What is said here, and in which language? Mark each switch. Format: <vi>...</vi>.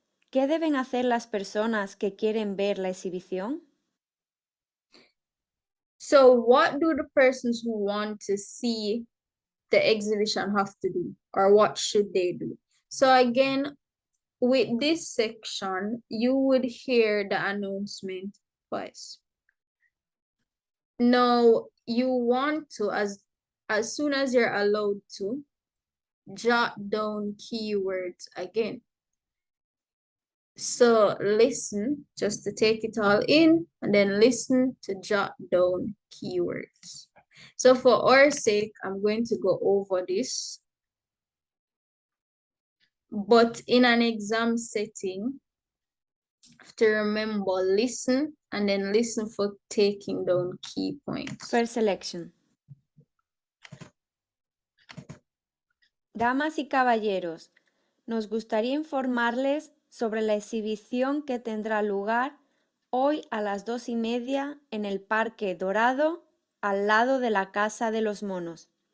<es>¿Qué deben hacer las personas que quieren ver la exhibición?</es> <en>So what do the persons who want to see the exhibition have to do, or what should they do? So again, with this section, you would hear the announcement twice. Now, you want to, as soon as you're allowed to, jot down keywords again. So listen, just to take it all in, and then listen to jot down keywords. So for our sake, I'm going to go over this. But in an exam setting, you have to remember, listen, and then listen for taking down key points. First selection.</en> <es>Damas y caballeros, nos gustaría informarles sobre la exhibición que tendrá lugar hoy a las 2:30 en el Parque Dorado, al lado de la Casa de los Monos.</es>